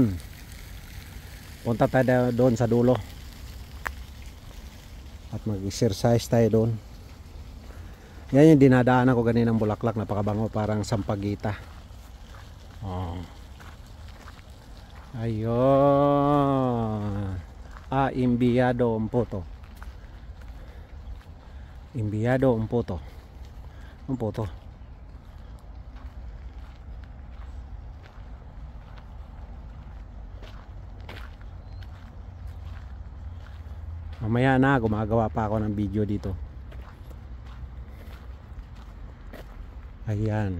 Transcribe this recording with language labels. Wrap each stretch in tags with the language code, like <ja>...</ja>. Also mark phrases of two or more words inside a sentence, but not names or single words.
<tl>Punta tayo doon sa dulo. At mag-exercise tayo doon. Yan yung dinadaanan ko ganinang bulaklak. Napakabango, parang sampagita. Oh. Ayun. Imbiyado un puto. Imbiyado un puto. Un puto. Mamaya na, gumagawa pa ako ng video dito. Ayan.</tl>